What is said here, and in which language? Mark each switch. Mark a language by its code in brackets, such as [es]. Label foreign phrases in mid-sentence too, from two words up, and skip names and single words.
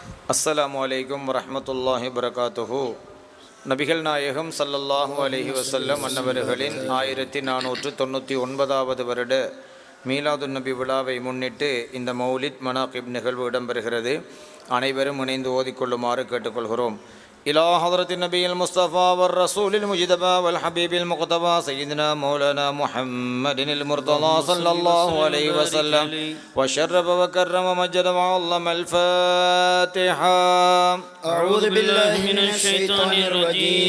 [ar] السلام عليكم ورحمة الله وبركاته. [ta] நபிகள் நாயகம் [ar] صلى الله عليه وسلم [ta] அன்னவர்களின் 1499வது வருட மீலாதுன் நபி விழாவை முன்னிட்டு இந்த மௌலித் மனாகிப் நிகழ்வு இடம்பெறுகிறது. அனைவரும் இணைந்து ஓதிக்கொள்ளுமாறு கேட்டுக்கொள்கிறோம். [ar] إلى حضرة النبي المصطفى والرسول المجتبى والحبيب المقتبى سيدنا مولانا محمد المرتضى صلى الله عليه وسلم وشرف وكرم ومجد وعظم. الفاتحة. أعوذ بالله من الشيطان الرجيم.